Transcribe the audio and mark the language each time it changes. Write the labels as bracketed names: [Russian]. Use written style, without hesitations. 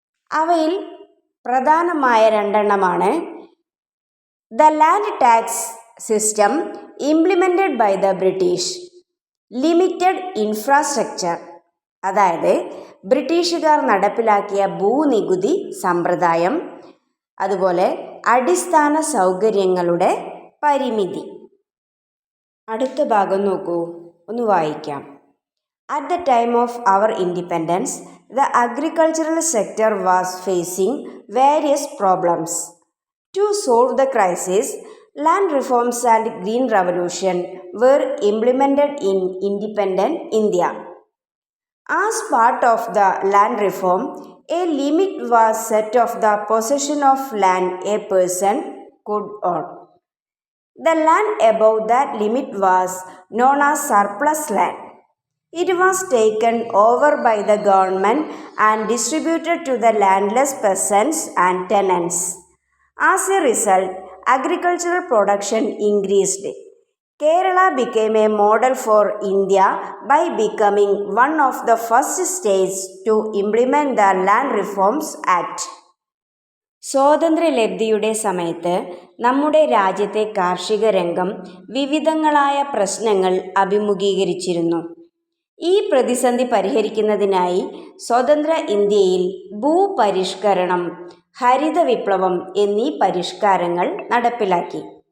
[Malayalam] അവയിൽ പ്രധാനമായ രണ്ടെണ്ണമാണ് [English] the land tax system implemented by the British, limited infrastructure, [Malayalam] അതായത് ബ്രിട്ടീഷുകാർ നടപ്പിലാക്കിയ ഭൂനികുതി സമ്പ്രദായം, അതുപോലെ അടിസ്ഥാന സൗകര്യങ്ങളുടെ പരിമിതി. അടുത്ത ഭാഗം നോക്കൂ, ഒന്ന് വായിക്കാം. [English] At the time of our independence, the agricultural sector was facing various problems. To solve the crisis, land reforms and green revolution were implemented in independent India. As part of the land reform, a limit was set of the possession of land a person could own. The land above that limit was known as surplus land. It was taken over by the government and distributed to the landless peasants and tenants. As a result, agricultural production increased. Kerala became a model for India by becoming one of the first states to implement the Land Reforms Act. [Malayalam] സ്വാതന്ത്ര്യലബ്ധിയുടെ സമയത്ത് നമ്മുടെ രാജ്യത്തെ കാർഷിക രംഗം വിവിധങ്ങളായ പ്രശ്നങ്ങൾ അഭിമുഖീകരിച്ചിരുന്നു. ഈ പ്രതിസന്ധി പരിഹരിക്കുന്നതിനായി സ്വതന്ത്ര ഇന്ത്യയിൽ ഭൂപരിഷ്കരണം, ഹരിത വിപ്ലവം എന്നീ പരിഷ്കാരങ്ങൾ നടപ്പിലാക്കി.